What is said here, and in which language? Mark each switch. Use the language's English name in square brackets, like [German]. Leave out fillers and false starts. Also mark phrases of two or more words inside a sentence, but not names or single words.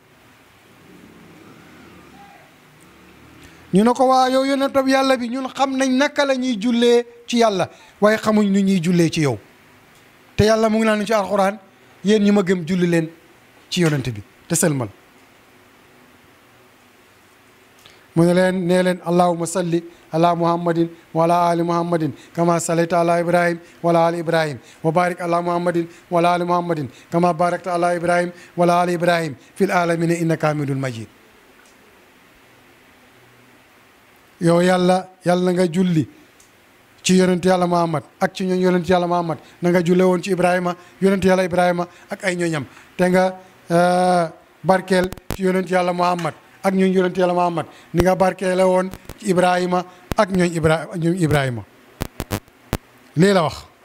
[Wolof] ñu ne ko waa yow yonentab yàlla bi ñun xam nañ naka la ñuy jullee ci yàlla waaye xamuñ nu ñuy jullee ci yow te yàlla mu ngi naan ci alxuraan yéen ñi ma gëm julli leen ci yonent bi te selmal. mu ne leen nee leen [Arabic] اللهم صل على محمد وعلى آل محمد كما صليت على إبراهيم وعلى آل إبراهيم وبارك على محمد وعلى آل محمد كما باركت على إبراهيم وعلى آل إبراهيم في العالمين إنك حميد مجيد. [Wolof] yow yàlla na nga julli ci yonent yàlla muhammad ak ci ñooñ yonent yàlla muhammad na nga julle woon ci ibrahima yonent yàlla ibrahima ak ay ñooñam te nga barkeel ci yonent yàlla muhammad ak ñooñ yonent yàlla muhammad ni nga barkeele woon ci ibrahima ak ñooñ ibrahima lii la wax.